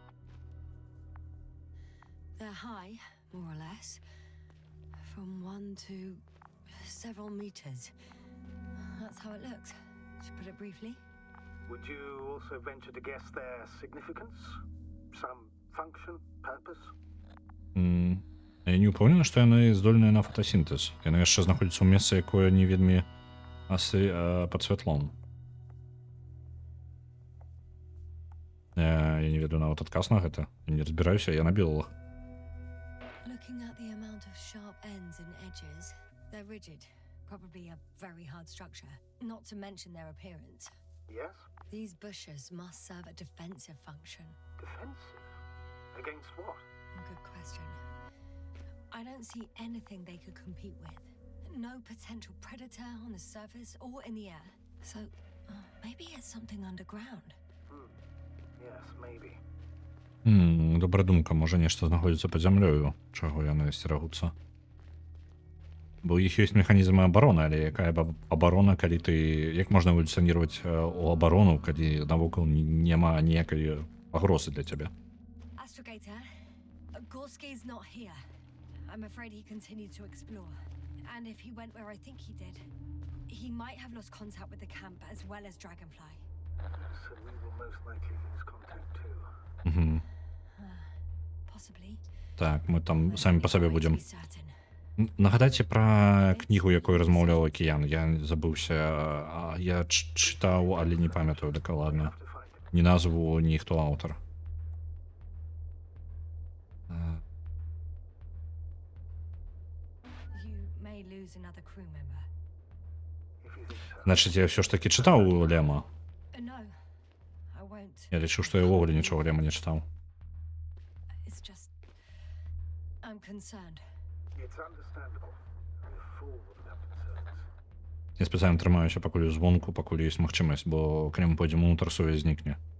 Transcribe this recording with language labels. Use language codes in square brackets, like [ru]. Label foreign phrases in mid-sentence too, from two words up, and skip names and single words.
[en] They're high, more or less, from 1 to several meters. That's how it looks, to put it briefly. Would you also venture to guess their significance? Some function, purpose? [be] Я не ўпэўнены, што яны здольныя на фотасінтэз. Яны яшчэ знаходзяцца ў месцы, якое не вельмі пад святлом. Я не ведаю нават адказ на гэта. Я не разбіраюся, я на біолог. [en] Looking at the amount of sharp ends and edges, they're rigid, probably a very hard structure, not to mention their appearance. Yes? These bushes must serve a defensive function. Defensive? Against what? Good question. I don't see anything they could compete with. No potential predator on the surface or in the air. So, maybe it's something underground. Yes, maybe. [be] Добра думка, можа нешта знаходзіцца пад зямлёю, чаго яны асцерагуцца. Бо ў іх ёсць механізмы абароны, але якая абарона, калі ты... Як можна эвалюцыяніраваць у абарону, калі навокал няма ніякай пагрозы для цябе? [en] Astrogator, Gorski's not here. I'm afraid he continued to explore. And if he went where I think he did, he might have lost contact with the camp as well as Dragonfly. So we will most likely lose contact too. Possibly. [be] Так, мы там самі па сабе [en] To [be] будзем. [en] be certain. [be] Нагадайце пра кнігу, якой размаўляў Акіян. Я забыўся, я чытаў, але не памятаю дакладна. [en] To find it. [be] Ні назву, ні хто аўтар. [en] You may lose another crew member. If you think so. [be] Значыць, я ўсё ж такі чытаў Лема. [en] No, I won't. [be] Я лічу, што я ўвогуле нічога Лема не чытаў. [en] It's just... I'm concerned. It's understandable. I'm a fool wouldn't have concerns. [be] Я спецыяльна трымаюся пакуль звонку, пакуль ёсць магчымасць, бо калі мы пойдзем унутр, сувязь знікне.